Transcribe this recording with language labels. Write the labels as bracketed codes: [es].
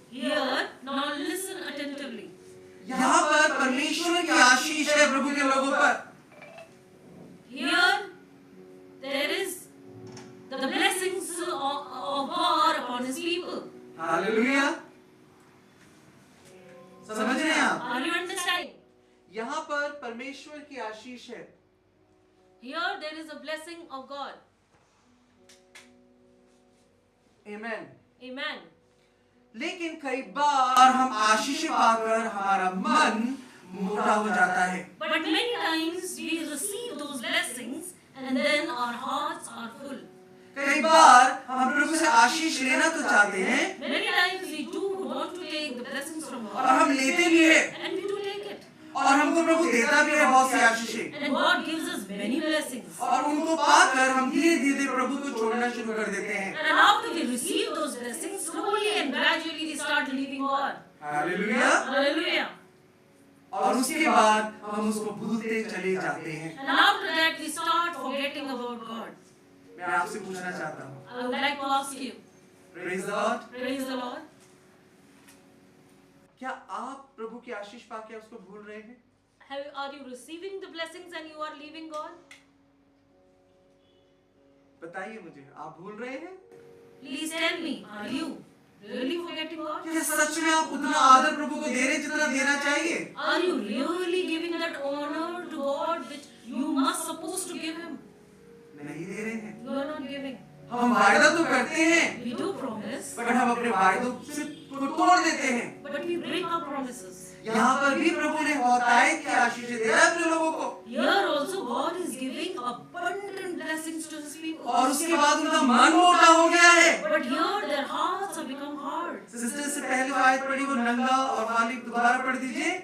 [en] Here, now listen attentively. [hi] यहाँ पर परमेश्वर की आशीष है प्रभु के लोगों पर। [en] Here, there is the blessings of God upon His people. [hi] Hallelujah, समझ रहे हैं आप? [en] Are you understanding? [hi] यहाँ पर परमेश्वर की आशीष है। [en] Here, there is a blessing of God. [hi] Amen. [en] Amen. [hi] लेकिन कई बार हम आशीष पाकर हमारा मन मोटा हो जाता है। [en] But many times we receive those blessings and then our hearts are full. [hi] कई बार हम प्रभु से आशीष लेना तो चाहते हैं [en] Many times we do want to take the blessings from [hi] और [en] God, [hi] हम लेते भी हैं [en] and we do take it. [hi] और हमको प्रभु देता भी है बहुत सी आशीषें, [en] And God gives us many blessings. [hi] और उनको पाकर हम धीरे धीरे प्रभु को छोड़ना शुरू कर देते हैं। [en] And after we receive those blessings, slowly and gradually we start leaving God. [hi] Hallelujah. [en] Hallelujah. [hi] और उसके बाद हम उसको भूलते चले जाते हैं। [en] And after that we start forgetting about God. [hi] मैं आपसे पूछना चाहता हूँ, [en] I would like to ask you, praise the lord, praise the Lord, [hi] क्या आप प्रभु की आशीष पाके उसको भूल रहे हैं? [en] are you receiving the blessings and you are leaving God? [hi] बताइए मुझे, आप भूल रहे हैं? [en] Please tell me, are you really forgetting God? [hi] क्या सच में आप उतना आदर प्रभु को दे रहे हैं जितना देना चाहिए? [en] Are you really giving that honor to God which you must supposed to give Him? [hi] नहीं दे रहे हैं। [en] You are not giving. [hi] हम वायदा तो करते हैं, [en] We do promise, [hi] पर हम अपने वायदों से को तोड़ देते हैं। [en] but we break our promises. [hi] यहाँ पर भी प्रभु ने बहुतायत की आशीष दे रहा है अपने लोगों को, [en] Here also God is giving abundant blessings to His people. [hi] और उसके बाद उनका मन मोटा हो गया है। [en] But here their hearts have become hard. [hi] Sister से पहले जो आयत पढ़ी वो नंगा और मालिक दोबारा पढ़ दीजिए।